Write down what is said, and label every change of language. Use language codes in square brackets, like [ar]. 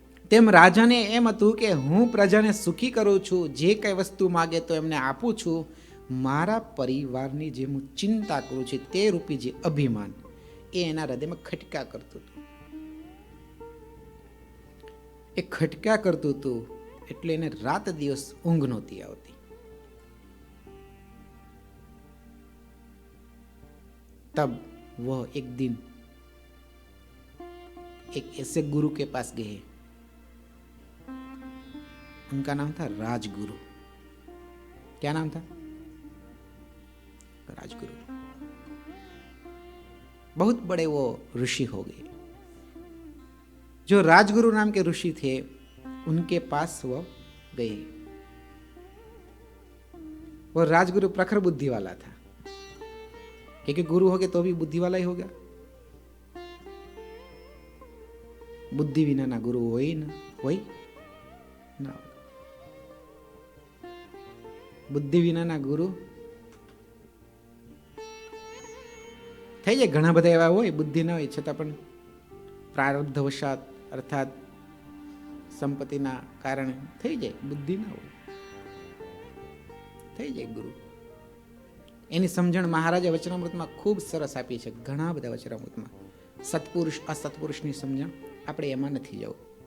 [gu] તેમ રાજાને એમ હતું કે હું પ્રજાને સુખી કરું છું, જે કઈ વસ્તુ માગે તો એમને આપું છું, મારા પરિવારની જે હું ચિંતા કરું છું તે રૂપી જે અભિમાન એ એના હૃદયમાં ખટકા કરતું હતું. એ ખટકા કરતું હતું એટલે એને રાત દિવસ ઊંઘ નહોતી આવતી. [hi] तब वह एक दिन एक ऐसे गुरु के पास गए, उनका नाम था राजगुरु. क्या नाम था? राजगुरु. बहुत बड़े वो ऋषि हो गए. जो राजगुरु नाम के ऋषि थे उनके पास वो गए. वो राजगुरु प्रखर बुद्धि वाला था, क्योंकि गुरु हो गए तो भी बुद्धि वाला ही होगा. बुद्धि विना ना गुरु हो ना. [gu] बुद्धि विना ना गुरु થઈ જાય. ઘણા બધા એવા હોય બુદ્ધિ ના હોય છતાં પણ પ્રારબ્ધવશાત અર્થાત સંપત્તિના કારણે થઈ જાય, બુદ્ધિ ના હોય, થઈ જાય ગુરુ. એની સમજણ મહારાજે વચનામૃતમાં ખૂબ સરસ આપી છે. ઘણા બધા વચનામૃતમાં સત્પુરુષ અસત્પુરુષની સમજણ, આપણે એમાં નથી જવું.